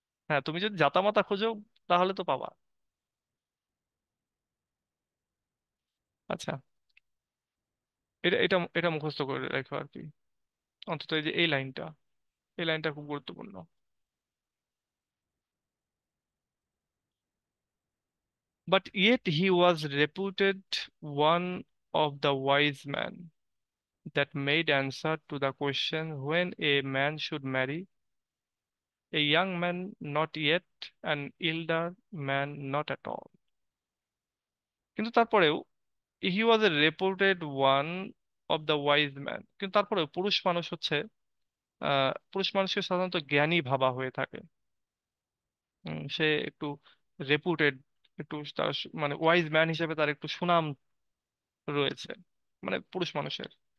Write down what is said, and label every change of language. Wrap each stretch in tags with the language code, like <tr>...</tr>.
<bn>হ্যাঁ, তুমি যদি জাতামাতা খোঁজো তাহলে তো পাবা। আচ্ছা, এটা এটা এটা মুখস্থ করে রাখো আর কি, অন্তত এই যে এই লাইনটা, এই লাইনটা খুব গুরুত্বপূর্ণ।</bn> <en>But yet he was reputed one of the wise men that made answer to the question when a man should marry a young man not yet, an elder man not at all.</en> <bn>কিন্তু তারপরেও</bn> <en>he was a reputed one of the wise man,</en> <bn>কিন্তু তারপরেও পুরুষ মানুষ হচ্ছে পুরুষ মানুষকে সাধারণত জ্ঞানী ভাবা হয়ে থাকে। সে একটু রেপুটেড, একটু তার মানে ওয়াইজ ম্যান হিসেবে তার একটু সুনাম রয়েছে, মানে পুরুষ মানুষের।</bn>